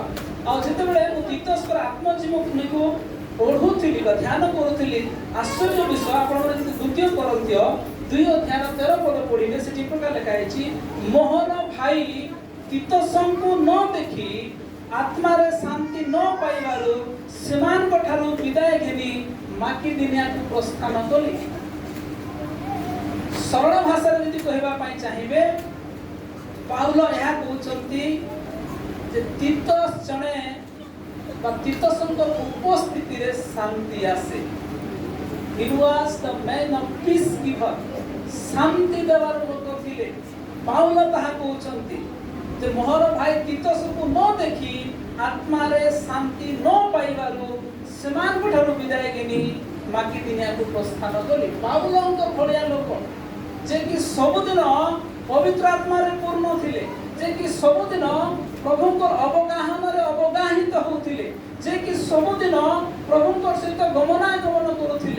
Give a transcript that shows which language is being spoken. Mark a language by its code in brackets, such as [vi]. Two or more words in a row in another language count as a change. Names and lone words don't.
[or] ଆଉ ଯେତେବେଳେ ମୁଁ ତିତସର ଆତ୍ମଜୀବନୀକୁ ପଢ଼ୁଥିଲି ବା ଧ୍ୟାନ କରୁଥିଲି, ଆଶ୍ଚର୍ଯ୍ୟ ବିଷୟ, ଆପଣଙ୍କର ଯଦି ଦ୍ୱିତୀୟ କରନ୍ଥୀୟ 2:13 ପଢ଼ିବେ, ସେଠି ପ୍ରକାର ଲେଖା ହେଇଛି, ମୋହନ ଭାଇ ତିତସଙ୍କୁ ନ ଦେଖି ଆତ୍ମାରେ ଶାନ୍ତି ନ ପାଇବାରୁ ସେମାନଙ୍କ ଠାରୁ ବିଦାୟ ଘେନି ମାକିଦୋନିଆକୁ ପ୍ରସ୍ଥାନ କଲି। ସରଳ ଭାଷାରେ ଯଦି କହିବା ପାଇଁ ଚାହିଁବେ, ପାଉଲ ଏହା କହୁଛନ୍ତି ଯେ ତିତସ ଜଣେ ବା ତିତସଙ୍କ ଉପସ୍ଥିତିରେ ଶାନ୍ତି ଆସେ। [en] He was the man of peace giver, [or] ଶାନ୍ତି ଦେବାର ଲୋକ ଥିଲେ। ପାଉଲ ତାହା କହୁଛନ୍ତି ଯେ ମୋହର ଭାଇ ତିତସକୁ ନ ଦେଖି ଆତ୍ମାରେ ଶାନ୍ତି ନ ପାଇବାରୁ ସେମାନଙ୍କ ଠାରୁ ବିଦାୟ ଘେନି ମାକିଦୋନିଆକୁ ପ୍ରସ୍ଥାନ କଲି। ପାଉଲଙ୍କ ଭଳିଆ ଲୋକ ଯେ କି ସବୁଦିନ ପବିତ୍ର ଆତ୍ମାରେ ପୂର୍ଣ୍ଣ ଥିଲେ, ଯେ କି ସବୁଦିନ ପ୍ରଭୁଙ୍କ ଅବଗାହନରେ ଅବଗାହିତ ହେଉଥିଲେ, ଯେ କି ସବୁଦିନ ପ୍ରଭୁଙ୍କ ସହିତ ଗମନାଗମନ କରୁଥିଲେ।